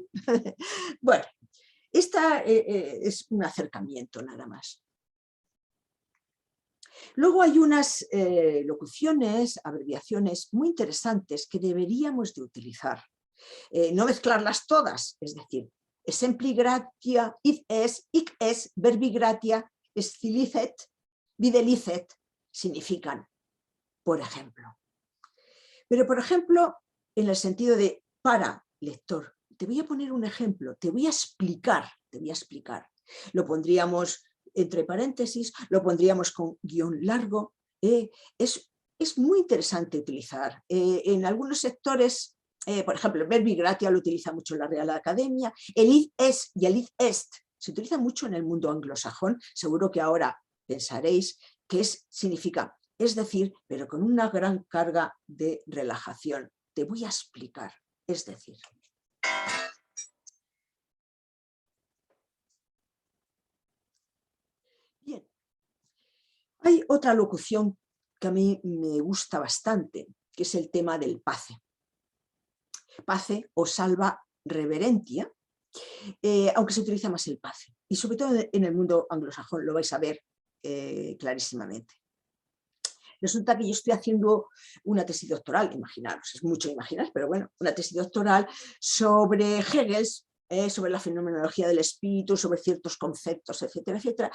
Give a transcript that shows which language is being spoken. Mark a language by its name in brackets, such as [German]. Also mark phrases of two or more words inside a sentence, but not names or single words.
[Spanish] Bueno, esta es un acercamiento nada más. Luego hay unas locuciones, abreviaciones muy interesantes que deberíamos de utilizar. No mezclarlas todas, es decir, [Latin] exempli gratia, id es, hic es, verbi gratia, scilicet, videlicet, [Spanish] significan, por ejemplo. Pero, por ejemplo, en el sentido de para, lector, te voy a poner un ejemplo, te voy a explicar. Lo pondríamos entre paréntesis, lo pondríamos con guión largo. Es muy interesante utilizar. En algunos sectores, por ejemplo, el [Latin] verbi gratia [Spanish] lo utiliza mucho la Real Academia, el [Latin] id es [Spanish] y el [Latin] id est [Spanish] se utiliza mucho en el mundo anglosajón. Seguro que ahora pensaréis que significa es decir, pero con una gran carga de relajación. Te voy a explicar, es decir. Bien, hay otra locución que a mí me gusta bastante, que es el tema del pace. Pace o [Latin] salva reverentia, [Spanish] aunque se utiliza más el pace. Y sobre todo en el mundo anglosajón lo vais a ver clarísimamente. Resulta que yo estoy haciendo una tesis doctoral, imaginaros, es mucho imaginar, pero bueno, una tesis doctoral sobre Hegel, sobre la fenomenología del espíritu, sobre ciertos conceptos, etcétera, etcétera.